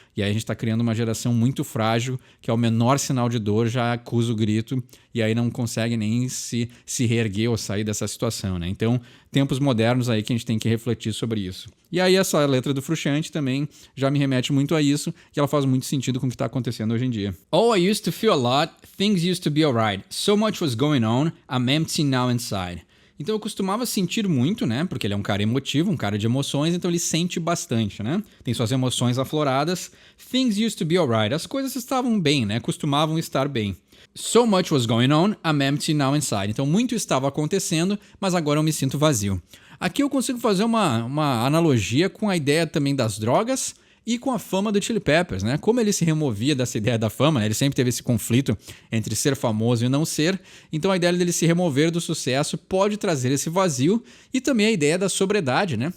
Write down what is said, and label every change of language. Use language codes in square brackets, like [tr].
[pt] E aí a gente está criando uma geração muito frágil, que ao menor sinal de dor já acusa o grito, e aí não consegue nem se reerguer ou sair dessa situação, né? Então, tempos modernos aí que a gente tem que refletir sobre isso. E aí essa letra do Frusciante também já me remete muito a isso, que ela faz muito sentido com o que está acontecendo hoje em dia. [en] Oh, I used to feel a lot, things used to be alright, so much was going on, I'm empty now inside. [pt] Então eu costumava sentir muito, né? Porque ele é um cara emotivo, um cara de emoções, então ele sente bastante, né? Tem suas emoções afloradas. [en] Things used to be alright. [pt] As coisas estavam bem, né? Costumavam estar bem. [en] So much was going on, I'm empty now inside. [pt] Então muito estava acontecendo, mas agora eu me sinto vazio. Aqui eu consigo fazer uma analogia com a ideia também das drogas e com a fama do Chili Peppers, né? Como ele se removia dessa ideia da fama, né? Ele sempre teve esse conflito entre ser famoso e não ser, então a ideia dele se remover do sucesso pode trazer esse vazio e também a ideia da sobriedade, né?